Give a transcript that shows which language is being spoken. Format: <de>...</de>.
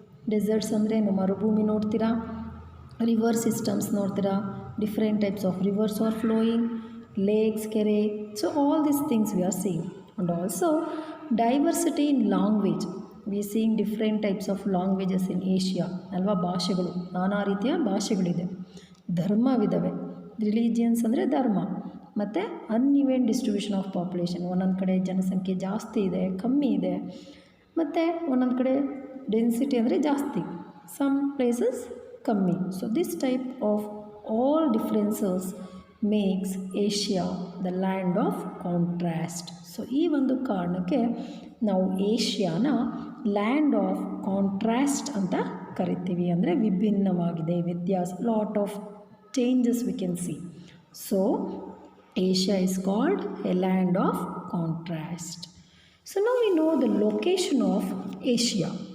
<en>deserts</en> <kn>ಅಂದರೆ ಮರುಭೂಮಿ ನೋಡ್ತೀರಾ.</kn> <en>River systems ನೋಡ್ತೀರಾ, different types of rivers are flowing, lakes, ಕೆರೆ. So all these things we are seeing. and also diversity in language. We are seeing different types of languages in Asia ಅಲ್ವಾ.</en> <kn>ಭಾಷೆಗಳು, ನಾನಾ ರೀತಿಯ ಭಾಷೆಗಳಿದೆ. ಧರ್ಮವಿದ್ದಾವೆ. Religions ಅಂದರೆ ಧರ್ಮ. ಮತ್ತು</kn> <en>Uneven distribution of population.</en> <kn>ಒಂದೊಂದು ಕಡೆ ಜನಸಂಖ್ಯೆ ಜಾಸ್ತಿ ಇದೆ, ಕಮ್ಮಿ ಇದೆ. ಮತ್ತು ಒಂದೊಂದು ಕಡೆ ಡೆನ್ಸಿಟಿ ಅಂದರೆ ಜಾಸ್ತಿ,</kn> <en>some places</en> <kn>ಕಮ್ಮಿ.</kn> <en>So this type of all differences makes Asia the land of contrast.</en> <kn>So ಈ ಒಂದು ಕಾರಣಕ್ಕೆ ನಾವು ಏಷ್ಯಾನ ಲ್ಯಾಂಡ್ ಆಫ್ ಕಾಂಟ್ರಾಸ್ಟ್ ಅಂತ ಕರಿತೀವಿ. ಅಂದರೆ ವಿಭಿನ್ನವಾಗಿದೆ, ವ್ಯತ್ಯಾಸ,</kn> <en>Lot of changes we can see. So Asia is called a land of contrast. So now we know the location of Asia.</en>